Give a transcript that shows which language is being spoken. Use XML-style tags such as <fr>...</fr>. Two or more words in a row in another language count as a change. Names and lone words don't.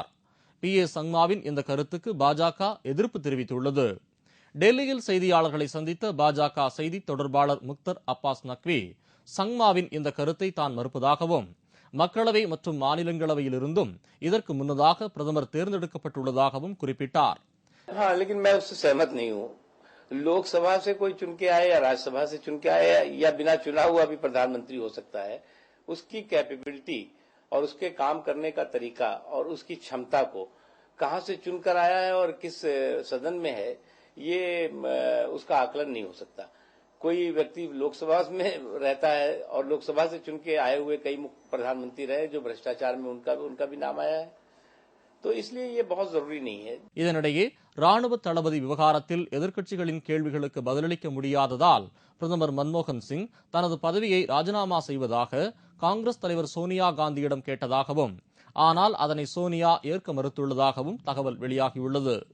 <ta>PA சங்மாவின் இந்த கருத்துக்கு பாஜக எதிர்ப்பு தெரிவித்துள்ளது. டெல்லியில் செய்தியாளர்களை சந்தித்த பாஜக செய்தி தொடர்பாளர் முக்தர் அப்பாஸ் நக்வி சங்மாவின் இந்த கருத்தை தான் மறுப்பதாகவும் மக்களவை மற்றும் மாநிலங்களவையிலிருந்தும் இதற்கு முன்னதாக பிரதமர் தேர்ந்தெடுக்கப்பட்டுள்ளதாகவும் குறிப்பிட்டார்.</ta> <hi>लोकसभा से कोई चुन के आए या राज्यसभा से चुन के आए या बिना चुना हुआ भी प्रधानमंत्री हो सकता है, उसकी कैपेबिलिटी और उसके काम करने का तरीका और उसकी क्षमता को कहां से चुनकर आया है और किस सदन में है, ये उसका आकलन नहीं हो सकता. कोई व्यक्ति लोकसभा में रहता है और लोकसभा से चुन के आए हुए कई प्रधानमंत्री रहे जो भ्रष्टाचार में उनका भी नाम आया है. तो इसलिए ये बहुत जरूरी नहीं है.</hi> <ta>இதனிடையே ராணுவ தளபதி விவகாரத்தில் எதிர்க்கட்சிகளின் கேள்விகளுக்கு பதிலளிக்க முடியாததால் பிரதமர் மன்மோகன் சிங் தனது பதவியை ராஜினாமா செய்வதாக காங்கிரஸ் தலைவர் சோனியா காந்தியிடம் கேட்டதாகவும் ஆனால் அதனை சோனியா ஏற்க மறுத்துள்ளதாகவும் தகவல் வெளியாகியுள்ளது.</ta>